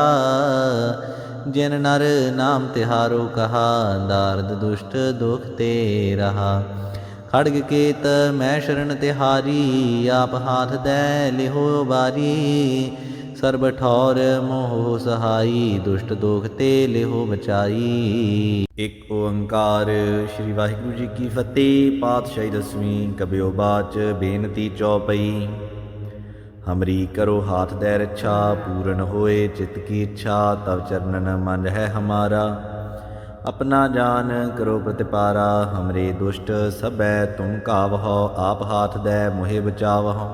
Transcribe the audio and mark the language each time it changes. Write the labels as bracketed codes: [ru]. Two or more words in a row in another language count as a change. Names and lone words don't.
[bra] जिन नर नाम तिहारो कहा, दारद दुष्ट दुख ते रहा। खड़ग केत मैं शरण तिहारी, आप हाथ दे लिहो बारी। सर्ब ठौर मोह सहाई, दुष्ट दुख ते लिहो बचाई। एक ओंकार। श्री वाहिगुरु जी की फतेह। पातशाही दसवीं। कबियो बाच बेनती चौपई। हमरी करो हाथ दै रक्षा, पूरन होए चित्त की इच्छा। तव चरणन मन है हमारा, अपना जान करो प्रतिपारा। हमरे दुष्ट सबै तुम कावहो, आप हाथ दै मोहे बचावहो।